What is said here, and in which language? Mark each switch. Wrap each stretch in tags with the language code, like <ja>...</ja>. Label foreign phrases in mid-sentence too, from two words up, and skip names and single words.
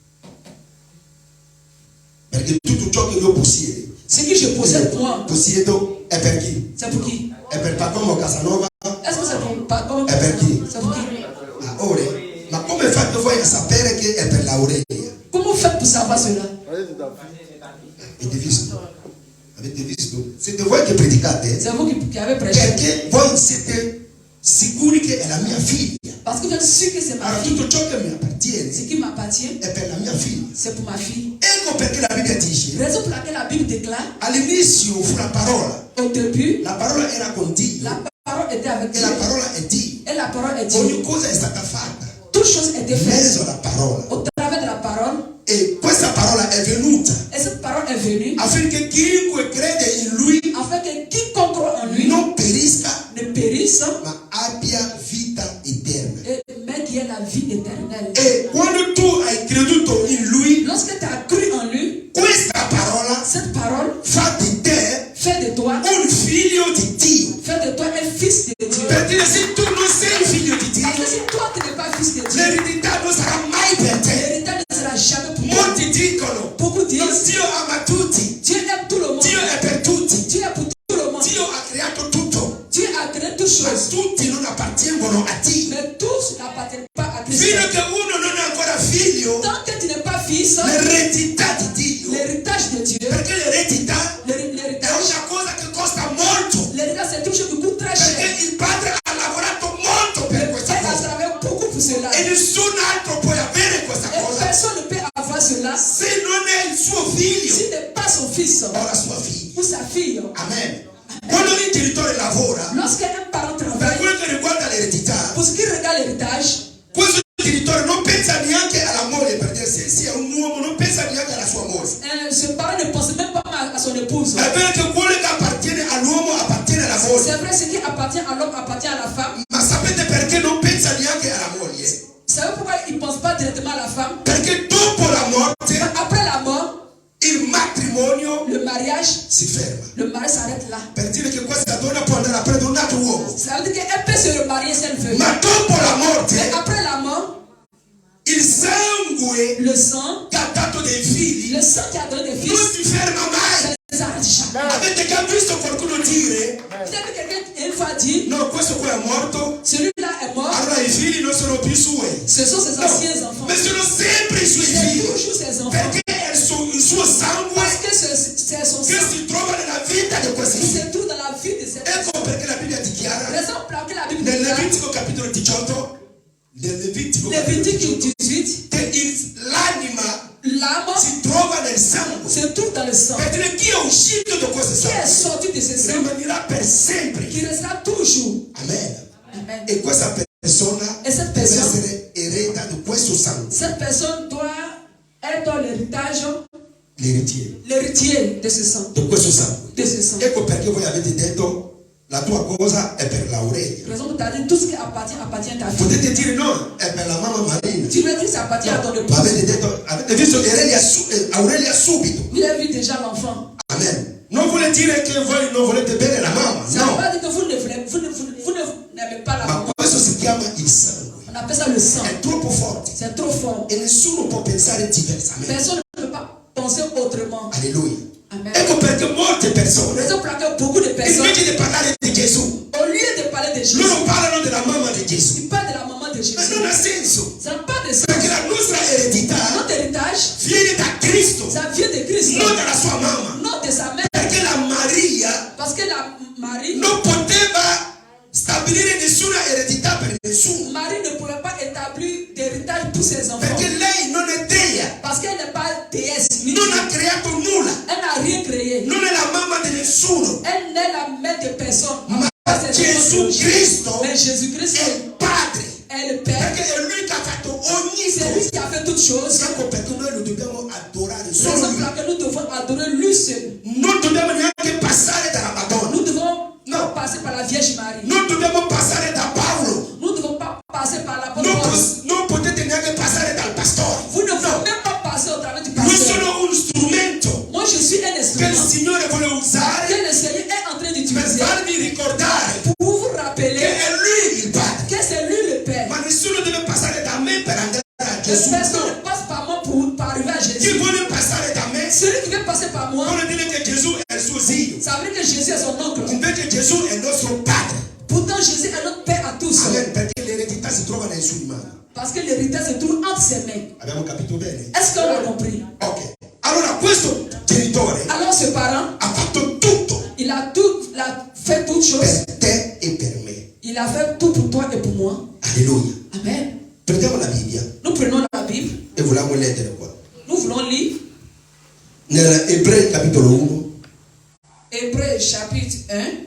<it>Perché tutto ciò che io possiedo,</it> <fr>ce que je possède moi,</fr> <it>possiedo è per chi?</it> <fr>c'est pour qui?</fr> <it>È per Pacome o Casanova?</it> <fr>Est-ce que c'est pour Paco?</fr> <it>È per chi?</it> <fr>C'est pour qui?</fr> <it>Ah, ora, ma come fate voi a sapere che è per l'Aurelia?</it> <fr>Comment vous faites pour savoir cela?</fr> <it>Avete visto? Avete visto? Siete voi che predicate?</it> <fr>C'est vous qui avez prêché.</fr> <it>Perché voi siete sicuri che è la mia figlia.</it> <fr>Parce que je suis sûr que c'est ma</fr> <it>Allora</it> <fr>fille.</fr> <it>tutto ciò che mi</it> <fr>Ce</fr> <it>appartiene</it> <fr>qui m'appartient,</fr> <it>è per la mia figlia.</it> <fr>c'est pour ma fille.</fr> <it>Ecco perché la Bibbia dice,</it> <fr>Raison pour laquelle la Bible déclare,</fr> <it>all'inizio fu la parola</it> <fr>au début,</fr> <it>era con Dio</it> <fr>la parole était avec</fr> <it>e</it> <fr>Dieu.</fr> <it>la parola è Dio.</it> <fr>Et la parole est</fr> <it>Ogni</it> <fr>Dieu.</fr> <it>cosa è stata fatta</it> <fr>Toute chose était</fr> <it>in</it> <fr>faite</fr> <it>mezzo alla parola.</it> <fr>au travers de la parole.</fr> <it>E questa parola è venuta</it> <fr>Et cette parole est venue</fr> <it>affinché chiunque crede in lui</it> <fr>afin que quiconque croit en lui</fr> <it>non perisca,</it> <fr>ne périsse,</fr> <it>ma abbia vita eterna.</it> <fr>mais qui ait la vie éternelle.</fr> <it>E quando tu hai creduto in lui,</it> <fr>Lorsque tu as cru en lui,</fr> <it>questa parola</it> <fr>cette parole</fr> <it>fa di te</it> <fr>fait de toi</fr> <it>un figlio di Dio.</it> <fr>un fils de Dieu.</fr> <it>Per dire, se tu non sei figlio di Dio,</it> <fr>Parce que si toi tu n'es pas fils de Dieu,</fr> <it>l'eredità non sarà mai per te.</it> <fr>l'héritage ne sera jamais pour toi.</fr> <it>Molti dicono,</it> <fr>Beaucoup disent,</fr> <it>Dio ama tutti,</it> <fr>Dieu aime tout le monde.</fr> <it>Dio è per tutti,</it> <fr>Dieu est pour tout le monde.</fr> <it>Dio ha creato tutto,</it> <fr>Dieu a créé toutes</fr> <it>ma</it> <fr>choses.</fr> <it>tutti non appartengono a Dio.</it> <fr>Mais tous n'appartiennent pas à Christ.</fr> <it>Fino a che uno non è ancora figlio,</it> <fr>Tant que tu n'es pas fils,</fr> <it>l'eredità di Dio,</it> <fr>l'héritage de Dieu,</fr> <it>perché l'eredità è</it> <fr>l'héritage,</fr> <it>una cosa che costa molto,</it> <fr>l'héritage c'est quelque chose qui coûte très cher.</fr> <it>perché il padre ha lavorato molto per questa</it> <fr>Elle a</fr> <it>cosa</it> <fr>travaillé beaucoup pour cela.</fr> <it>e nessun altro può avere questa</it> <fr>Et</fr> <it>cosa</it> <fr>personne ne peut avoir cela</fr> <it>se non è il suo figlio</it> <fr>s'il n'est pas son fils</fr> <it>o la sua figlia.</it> <fr>ou sa fille. Amen.</fr> <it>Quando un genitore lavora,</it> <fr>Lorsqu'un parent</fr> <it>per</it> <fr>travaille,</fr> <it>quello che riguarda l'eredità,</it> <fr>pour ce qui regarde l'héritage,</fr> <it>questo genitore non pensa neanche alla moglie, per dire se sia un uomo non pensa neanche alla sua moglie.</it> <fr>ce parent ne pense même pas à son épouse.</fr> <it>È vero che quello che appartiene all'uomo appartiene alla moglie,</it> <fr>C'est vrai, ce qui appartient à l'homme appartient à la femme.</fr> <it>ma sapete perché non pensa neanche alla moglie?</it> <fr>Vous savez pourquoi il ne pense pas directement à la femme?</fr> <it>Perché dopo la morte</it> <fr>Après la mort,</fr> <it>il matrimonio</it> <fr>le mariage,</fr> <it>si ferma.</it> <fr>le mari s'arrête là.</fr> <it>Per dire che questa donna può andare a prendere un altro uomo,</it> <fr>Ça veut dire qu'elle peut se remarier si elle veut.</fr> <it>ma dopo la morte</it> <fr>Mais après la mort,</fr> <it>il sangue</it> <fr>le sang,</fr> <it>che ha dato dei figli</it> <fr>le sang qui a donné des fils.</fr> <it>non si ferma mai. Avete già visto qualcuno dire?</it> <fr>Vous avez quelqu'un une fois dit,</fr> <it>no, questo qua è morto.</it> <fr>celui-là est mort.</fr> <it>Allora i figli non sono più suoi.</it> <fr>Ce sont ses anciens enfants.</fr> <it>Ma sono sempre i suoi</it> <fr>C'est</fr> <it>figli.</it> <fr>toujours ses enfants.</fr> <it>Perché è il suo sangue</it> <fr>Parce que c'est son</fr> <it>che</it> <fr>sang.</fr> <it>si trova nella vita di questi</it> <fr>Il</fr> <it>figli.</it> <fr>se trouve dans la vie de ces</fr> <it>Ecco perché la Bibbia dichiara</it> <fr>raison pour laquelle la Bible</fr> <it>nel</it> <fr>dit</fr> <it>Levitico capitolo 18, nel Levitico</it> <fr>Lévitique 18,</fr> <it>che l'anima</it> <fr>l'âme</fr> <it>si trova nel sangue.</it> <fr>se trouve dans le sang.</fr> <it>Per dire chi è uscito da questo</it> <fr>Qui est</fr> <it>sangue</it> <fr>sorti de ce sang,</fr> <it>rimanirà per sempre.</it> <fr>qui restera toujours.</fr> <it>Amen.</it> <fr>Amen.</fr> <it>E questa persona</it> <fr>E cette</fr> <it>deve</it> <fr>personne,</fr> <it>essere ereda di questo sangue.</it> <fr>cette personne doit être l'héritier de ce sang.</fr> <it>Di questo sangue.</it> <fr>De ce sang.</fr> <it>Ecco perché voi avete detto la tua cosa è per l'Aurelia.</it> <fr>Raison pour dire tout ce qui appartient à ta fille.</fr> <it>Potete dire no, è per la mamma Marina.</it> <fr>Tu veux dire que ça appartient à ton épouse.</fr> <it>Avete detto, avete visto Aurelia subito.</it> <fr>Vous avez vu déjà l'enfant. Amen.</fr> <it>Non vuole dire che voi non volete bene la mamma.</it> <fr>Ça ne veut</fr> <it>No.</it> <fr>pas dire que vous n'aimez pas la</fr> <it>Ma</it> <fr>maman.</fr> <it>questo si chiama il sangue.</it> <fr>On appelle ça le sang.</fr> <it>È troppo forte.</it> <fr>C'est trop fort.</fr> <it>E nessuno può pensare diversamente.</it> <fr>Personne ne peut pas penser autrement.</fr> <it>Alleluia.</it> <fr>Amen.</fr> <it>Ecco perché molte persone,</it> <fr>Raison pour laquelle beaucoup de personnes,</fr> <it>invece di parlare di Gesù,</it> <fr>au lieu de parler de Jésus,</fr> <it>loro parlano della mamma di Gesù.</it> <fr>ils parlent de la maman de</fr> <it>Ma</it> <fr>Jésus.</fr> <it>non ha senso.</it> <fr>Ça n'a pas de sens.</fr> <it>Perché la nostra eredità</it> <fr>Notre héritage,</fr> <it>viene da Cristo,</it> <fr>ça vient de Christ,</fr> <it>non dalla sua mamma.</it> <fr>non de sa mère.</fr> <it>Perché la Maria</it> <fr>Parce que la Marie,</fr> <it>non poteva stabilire nessuna eredità per nessuno.</it> <fr>Marie ne pouvait pas établir d'héritage pour ses enfants.</fr> <it>Perché lei non è dea,</it> <fr>Parce qu'elle n'est pas déesse. ni</fr> <it>non</it> <fr>Dieu.</fr> <it>ha creato nulla,</it> <fr>Elle n'a rien créé.</fr> <it>non è la mamma di nessuno.</it> <fr>Elle n'est la mère de personne.</fr> <it>Ma Gesù Cristo</it> <fr>Mais Jésus-Christ</fr> <it>è il Padre.</it> <fr>est le Père.</fr> <it>Perché è lui che ha fatto ogni</it> <fr>C'est lui</fr> <it>cosa.</it> <fr>qui a fait toutes choses.</fr> <it>Ecco perché noi lo dobbiamo adorare</it> <fr>C'est</fr> <it>solo</it> <fr>pour</fr> <it>lui.</it> <fr>laquelle nous devons adorer lui seul.</fr> <it>Non dobbiamo neanche passare dalla Madonna.</it> <fr>Nous devons</fr> <it>No.</it> <fr>pas passer par la Vierge Marie.</fr> <it>Non dobbiamo passare da Paolo.</it> <fr>Nous ne devons pas passer par la bonne</fr> <it>Non,</it> <fr>Paul.</fr> <it>non potete neanche passare dal pastore.</it> <fr>Vous ne pouvez même pas passer au travers du</fr> <it>Io</it> <fr>pasteur.</fr> <it>sono uno strumento</it> <fr>Moi, je suis un</fr> <it>che il</it> <fr>instrument</fr> <it>Signore vuole</it> <fr>que</fr> <it>usare</it> <fr>le Seigneur est en train</fr> <it>per</it> <fr>d'utiliser</fr> <it>farvi ricordare</it> <fr>pour vous</fr> <it>che</it> <fr>rappeler</fr> <it>è lui il Padre.</it> <fr>que c'est lui le Père.</fr> <it>Ma nessuno deve passare da me per andare a</it> <fr>Que</fr> <it>Gesù.</it> <fr>personne</fr> <it>No.</it> <fr>ne passe par moi pour arriver à</fr> <it>Chi</it> <fr>Jésus.</fr> <it>vuole passare da me</it> <fr>Celui qui veut passer par moi,</fr> <it>vuole dire che Gesù è il suo zio.</it> <fr>ça veut dire que Jésus est son oncle.</fr> <it>Invece Gesù è il nostro Padre.</it> <fr>Pourtant, Jésus est notre Père à tous. Amen.</fr> <it>Perché l'eredità si trova nelle sue mani.</it> <fr>Parce que l'héritage se trouve entre ses mains.</fr> <it>Abbiamo capito bene?</it> <fr>Est-ce qu'on l'a compris?</fr> <it>Ok. Allora questo genitore</it> <fr>Alors, ce parent,</fr> <it>ha fatto tutto</it> <fr>il a fait toutes choses.</fr> <it>per te e per me.</it> <fr>Il a fait tout pour toi et pour moi.</fr> <it>Alleluia.</it> <fr>Amen.</fr> <it>Prendiamo la Bibbia</it> <fr>Nous prenons la Bible.</fr> <it>e vogliamo leggere qua.</it> <fr>Nous voulons lire</fr> <it>Nell'Ebrei capitolo 1</it> <fr>Hébreux chapitre 1.</fr>